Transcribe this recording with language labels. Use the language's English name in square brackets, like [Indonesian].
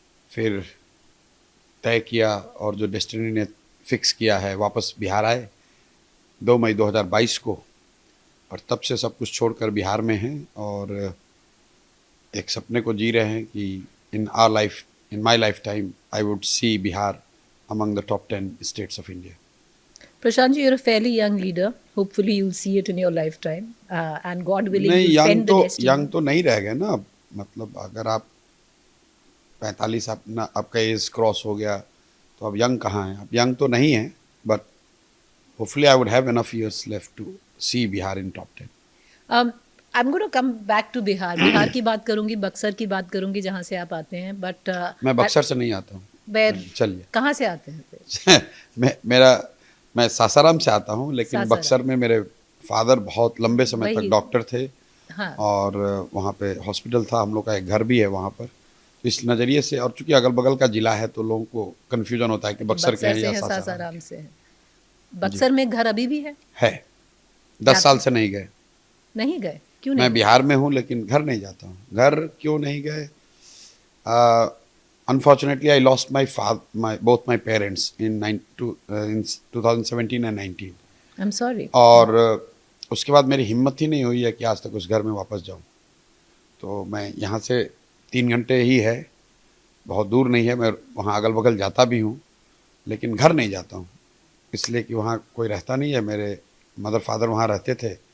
[Hindi] फिर तय किया और जो डेस्टिनी ने फिक्स किया है, वापस बिहार आए 2 मई 2022 को, और तब से सब कुछ छोड़कर बिहार में हैं और एक सपने को जी रहे हैं कि [English] In my lifetime I would see Bihar among the top 10 states of India. Prashant ji, you're a fairly young leader. Hopefully you'll see it in your lifetime, and God willing you'll spend the rest. [Hindi] Young तो नहीं रह गए ना। मतलब अगर आप 45 आपका as cross हो गया तो अब यंग कहाँ हैं? अब यंग तो नहीं है, [English] But hopefully I would have enough years left to see Bihar in top 10. I'm going to come back to Bihar. [Hindi] Bihar की बात करूंगी, बक्सर की बात करूंगी जहाँ से आप आते हैं, बट मैं बक्सर से नहीं आता हूँ। चलिए, कहाँ से आते हैं? मैं सासाराम से आता हूँ, लेकिन बक्सर में मेरे फादर बहुत लंबे समय तक डॉक्टर थे। हाँ। और वहाँ पे हॉस्पिटल था, हम लोग का एक घर भी है वहाँ पर। तो इस नज़रिए से, और चूंकि अगल बगल का जिला है तो लोगों को कन्फ्यूजन होता है कि बक्सर के हैं या सासाराम से है। बक्सर में घर अभी भी है? 10 साल से नहीं गए। नहीं गए? क्यों नहीं? मैं बिहार में हूँ लेकिन घर नहीं जाता हूँ। घर क्यों नहीं गए? [English] Unfortunately, I lost both my parents in 2017 and 19. I'm sorry. [Hindi] और उसके बाद मेरी हिम्मत ही नहीं हुई है कि आज तक उस घर में वापस जाऊं। तो मैं यहाँ से 3 घंटे ही है, बहुत दूर नहीं है। मैं वहाँ अगल बगल जाता भी हूँ, लेकिन घर नहीं जाता हूँ, इसलिए कि वहाँ कोई रहता नहीं है। मेरे मदर फादर वहाँ रहते थे,